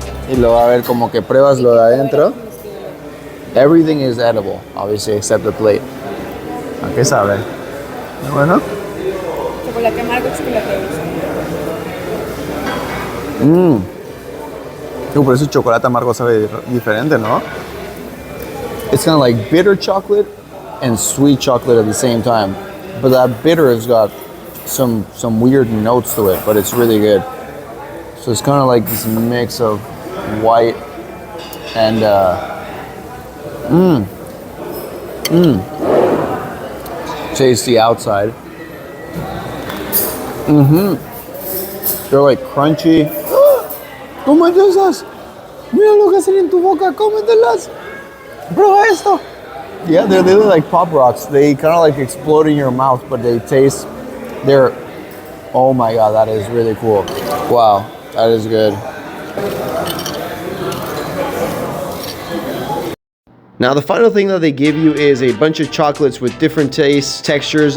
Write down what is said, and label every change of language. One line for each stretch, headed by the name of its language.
Spanish: Y lo va a ver como que pruebas lo de adentro.
English: Everything is edible, obviously, except the plate.
Spanish: ¿A qué sabe? Bueno. Chocolate amargo, chocolate dulce. Por eso el chocolate amargo sabe diferente, ¿no?
English: It's kind of like bitter chocolate and sweet chocolate at the same time. But that bitter has got some weird notes to it, but it's really good. So it's kind of like this mix of white and tasty outside. They're like crunchy.
Spanish: ¡Cómete esas! Mira lo que hacen en tu boca, cómetelas. Prueba esto.
English: Yeah, they're like pop rocks. They kind of like explode in your mouth, but they taste. Oh my god, that is really cool. Wow, that is good. Now the final thing that they give you is a bunch of chocolates with different tastes, textures.